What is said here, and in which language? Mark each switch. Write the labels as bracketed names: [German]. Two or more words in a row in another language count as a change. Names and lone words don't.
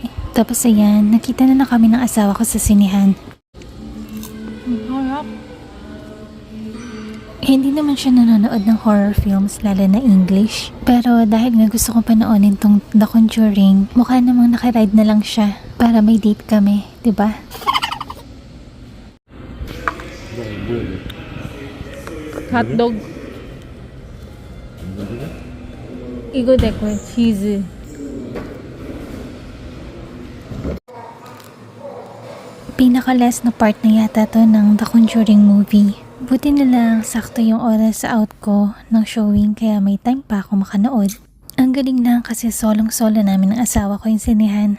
[Filipino] Tapos ayan, nakita na kami ng asawa ko sa sinihan. Hindi naman siya nanonood ng [English] horror films, [Filipino] lalo na English. Pero dahil nga gusto kong panoonin tong The Conjuring, mukha namang nakaride na lang siya para may date kami, 'di ba? [Korean] 핫도그 이거 내 거야 치즈 [Filipino] Pinaka-last na part na yata to ng The Conjuring movie. Buti na lang sakto yung oras sa out ko ng showing kaya may time pa ako makanood. Ang galing lang kasi solong-solo namin ng asawa ko yung sinihan.